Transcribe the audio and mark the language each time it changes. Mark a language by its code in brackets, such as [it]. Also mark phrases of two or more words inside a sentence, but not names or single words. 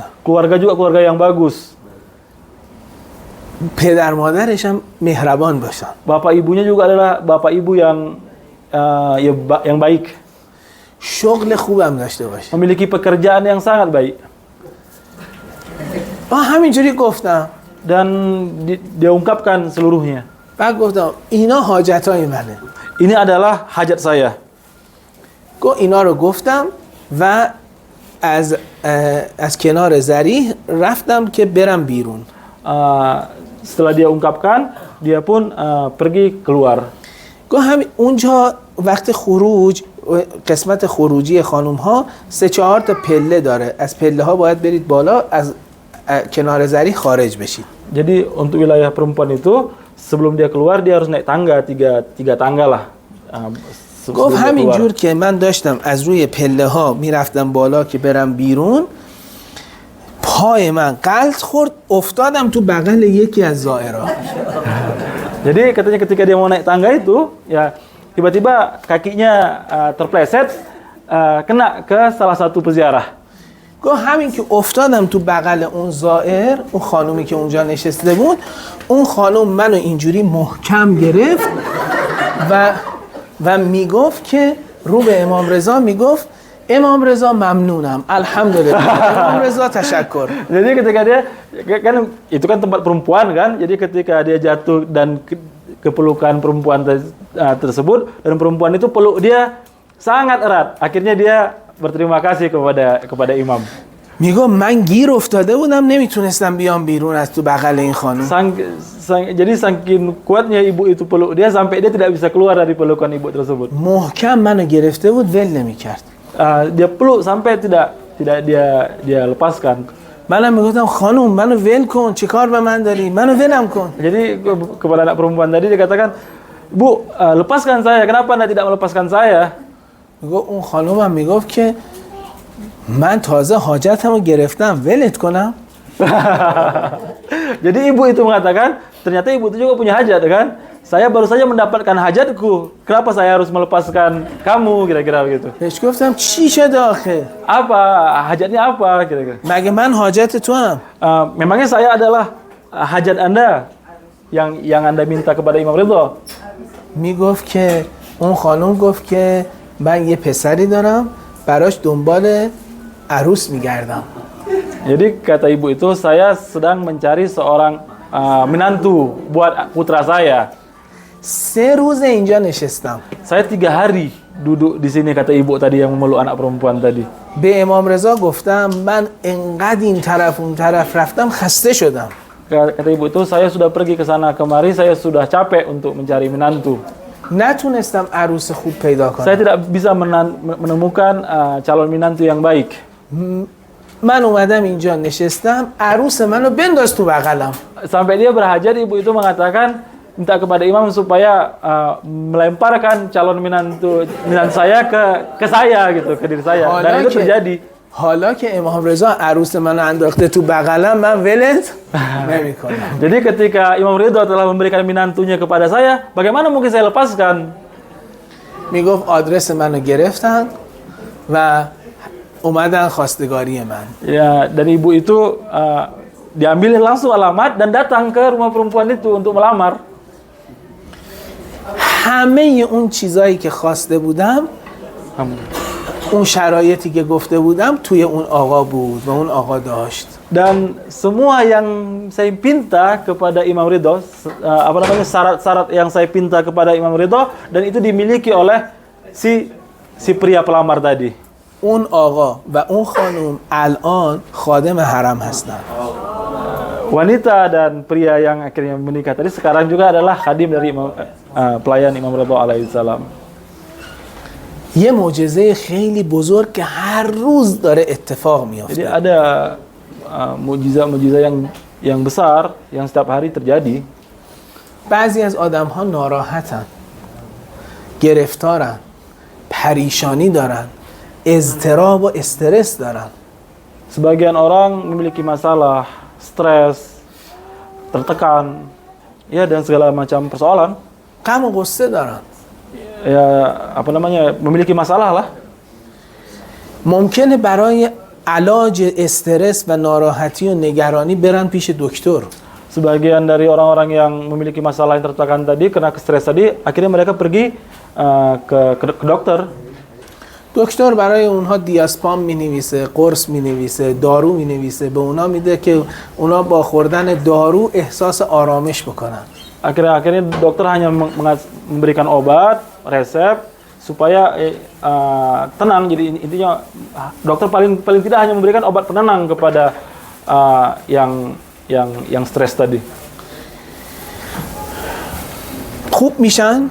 [id] Keluarga juga keluarga yang bagus. [fa] پدر مادرش هم مهربان باشن. [id] Bapak ibunya juga adalah bapak ibu yang baik. [fa] شغل خوبم داشته باشه. [id] Memiliki pekerjaan yang sangat baik. [fa] همینجوری گفتم. [id] dan dia ungkapkan seluruhnya. [fa] بعد گفتم اینا حاجتای منه. [id] Ini adalah hajat saya. [fa] گفت اینا رو گفتم و از کنار ذریح رفتم که برم بیرون. [id] Setelah dia ungkapkan, dia pun pergi keluar. [fa] گفت همین اونجا وقت خروج قسمت خروجی خانم ها 3-4 تا پله داره. از پله ها باید برید بالا از کنار ذریح خارج بشید. [id] Jadi untuk wilayah perempuan itu sebelum dia keluar dia harus naik tangga tiga tangga lah. [fa] گفت همین جور که من داشتم از روی پله ها میرفتم بالا که برم بیرون پای من غلط خورد افتادم تو بغل یکی از زائرها. [id] Jadi katanya ketika dia mau naik tangga itu ya tiba-tiba kakinya terpleset kena ke salah satu peziarah. [fa] گفت همین که افتادم تو بغل اون زائر اون خانومی که اونجا نشسته بود اون خانوم منو اینجوری محکم گرفت و میگفت که رو به امام رضا میگفت امام رضا ممنونم الحمدلله امام رضا تشکر. [id] Jadi ketika dia kan itu kan tempat perempuan kan, jadi ketika dia jatuh dan kepelukan perempuan tersebut dan perempuan itu peluk dia sangat erat, akhirnya dia berterima kasih kepada imam. [fa] میگم من گیر افتاده بودم نمیتونستم بیام بیرون از تو بغل این خانم. [id] Jadi saking kuatnya ibu itu peluk dia sampai dia tidak bisa keluar dari pelukan ibu tersebut. [fa] محکم منو گرفته بود ول نمیکرد. [id] Dia peluk sampai tidak dia lepaskan. [fa] منم میگفتم خانم منو ول کن چه کار به من داری منو ولم کن. [id] Jadi kepada anak perempuan tadi dia katakan, "Bu, lepaskan saya. Kenapa Anda tidak melepaskan saya?" [fa] میگفت اون خانومم میگفت که من تازه حاجتمو گرفتم ولت کنم. [id] Jadi ibu itu mengatakan, ternyata ibu itu juga punya hajat kan? Saya baru saja mendapatkan hajatku. Kenapa saya harus melepaskan kamu kira-kira begitu? [fa] بهش گفتم چی شده آخه؟ [id] Apa hajatnya apa kira-kira? [fa] مگه من حاجت تو هم؟ [id] Memangnya saya adalah hajat Anda yang Anda minta kepada Imam Ridha? [fa] میگفت که اون خانوم گفت که من یه پسری دارم براش دنبال عروس میگردم. [id] Jadi kata ibu itu saya sedang mencari seorang menantu buat putra saya. [fa] 3 روز اینجا نشستم. [id] Saya 3 hari duduk di sini kata ibu tadi yang memeluk anak perempuan tadi. [fa] به امام رضا گفتم من انقدر این طرف اون طرف رفتم خسته شدم. [id] Kata ibu itu saya sudah pergi ke sana kemari, saya sudah capek untuk mencari menantu. [fa] نتونستم عروس خوب پیدا کنم. [id] Saya tidak bisa menemukan calon menantu yang baik. [fa] من اومدم اینجا نشستم عروس منو بنداز تو بغلم. [id] Sampai dia berhajat, ibu itu mengatakan minta kepada imam supaya melemparkan calon menantu saya ke saya gitu, ke diri saya. Dan itu terjadi. [fa] حالا که امام رضا عروس منو انداخته تو بغلم من ولت نمیکنم. [id] Jadi ketika Imam Ridha telah memberikan menantunya kepada saya, bagaimana mungkin saya lepaskan? [fa] میگفت آدرس منو گرفتن و اومدن خواستگاری من. [id] Ya, dan ibu itu diambil langsung alamat dan datang ke rumah perempuan itu untuk melamar. [fa] همه اون چیزایی که خواسته بودم اون شرایطی که گفته بودم توی اون آقا بود و اون آقا داشت. [id] Dan semua yang saya pinta kepada Imam Ridha, syarat-syarat yang saya pinta kepada Imam Ridha dan itu dimiliki oleh si pria pelamar tadi. [fa] اون آقا و اون خانم الان خادم حرم هستن. [id] Wanita dan pria yang akhirnya menikah tadi sekarang juga adalah khadim dari pelayan Imam Ridha alaihissalam. [fa] یه معجزه خیلی بزرگ که هر روز داره اتفاق میافته. [id] Jadi ada mukjizat yang besar yang setiap hari terjadi. [fa] بعضی از آدم‌ها ناراحتن، گرفتارن، پریشانی دارن، اضطراب و استرس دارن. [id] Sebagian orang memiliki masalah, stres, tertekan, ya dan segala macam persoalan. [fa] غم و غصه دارن. [id] Ya memiliki masalah lah. [fa] ممکنه برای علاج استرس و ناراحتی و نگرانی برن پیش دکتر. [id] Sebagian dari orang-orang yang memiliki masalah yang tertekan tadi, kena stres tadi, akhirnya mereka pergi ke dokter. [fa] دکتر برای اونها دیاسپام مینویسه، قرص مینویسه، دارو مینویسه، به اونا میده که اونا با خوردن دارو احساس آرامش بکنن. [id] Akhirnya dokter hanya memberikan obat, resep supaya tenang. Jadi intinya dokter paling tidak hanya memberikan obat penenang kepada yang stres tadi. [fa] خوب میشن؟